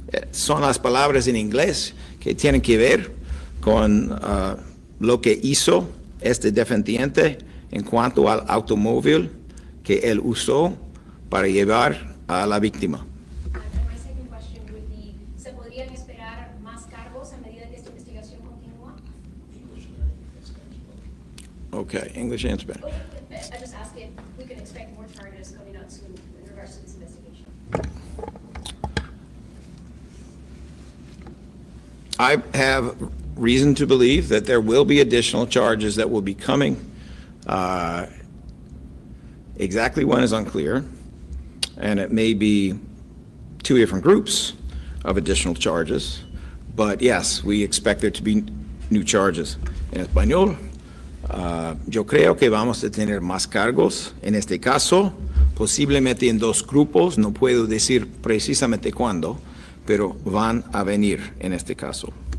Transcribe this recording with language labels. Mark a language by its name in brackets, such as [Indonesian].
[Spanish] Son las palabras en inglés que tienen que ver con lo que hizo este defendiente en cuanto al automóvil que él usó para llevar a la víctima. [English] My second question would be, [Spanish] ¿se podrían esperar más cargos a medida que esta investigación continúa? [English] Okay, English and Spanish. I just asked if we can expect more charges coming out soon in regards to this investigation. I have reason to believe that there will be additional charges that will be coming. Exactly when is unclear, and it may be two different groups of additional charges, but yes, we expect there to be new charges. [Spanish] En español, yo creo que vamos a tener más cargos. En este caso, posiblemente en dos grupos, no puedo decir precisamente cuándo, pero van a venir en este caso.